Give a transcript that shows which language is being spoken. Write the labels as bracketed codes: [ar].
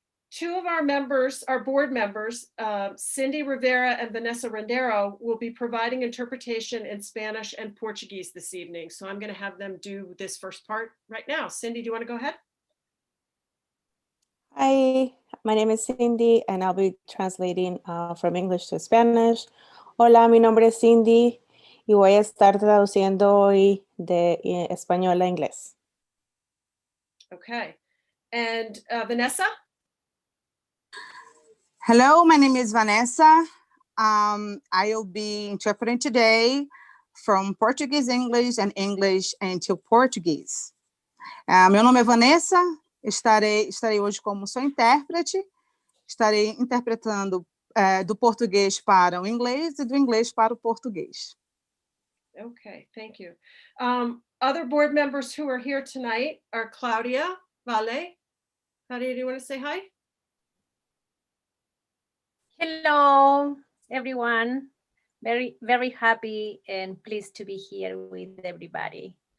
[en] Two of our members, our board members, Cindy Rivera and Vanessa Rendero, will be providing interpretation in Spanish and Portuguese this evening. So I'm going to have them do this first part right now. Cindy, do you want to go ahead? Hi, my name is Cindy, and I'll be translating from English to Spanish. [es] Hola, mi nombre es Cindy, y voy a estar traduciendo hoy de español a inglés. [en] Okay. And Vanessa? Hello, my name is Vanessa. I'll be interpreting today from Portuguese, English, and English into Portuguese. [pt] Meu nome é Vanessa, estarei hoje como sua intérprete, estarei interpretando do português para o inglês e do inglês para o português. [en] Okay, thank you. Other board members who are here tonight are Claudia Vale. Claudia, do you want to say hi? Hello, everyone. Very, very happy and pleased to be here with everybody.